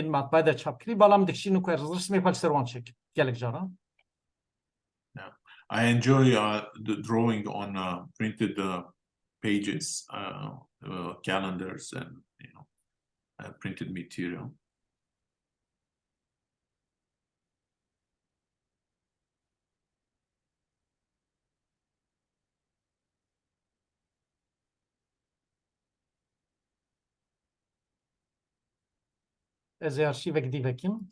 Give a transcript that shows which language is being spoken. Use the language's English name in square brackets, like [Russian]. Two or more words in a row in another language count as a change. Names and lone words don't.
[Kurdish] matbaê de çapkirî balam dikişîn û ku ez rismê xwe li ser wan çekim gelek caran. [English] I enjoy the drawing on printed pages, calendars, and printed material. [Kurdish] Ez ê arşîvek dîvekim.